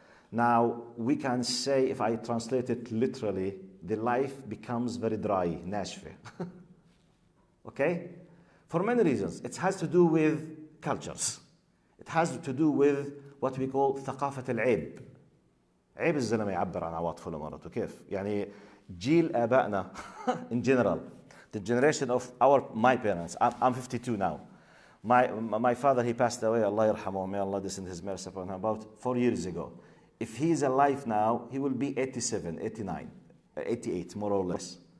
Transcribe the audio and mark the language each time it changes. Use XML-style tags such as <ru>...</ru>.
<en>Now, we can say, if I translate it literally, the life becomes very dry, nashfe. Okay? For many reasons. It has to do with cultures. It has to do with what we call</en> <ar>ثقافة العيب. عيب الزلمة يعبر عن عواطفه لمرته. كيف؟ يعني جيل آبائنا</ar> <en>in general, the generation of my parents. I'm 52 now. My father, he passed away, Allah yarhamu, may Allah descend his mercy upon him, about 4 years ago. If he is alive now, he will be 87, 89, 88, more or less.</en>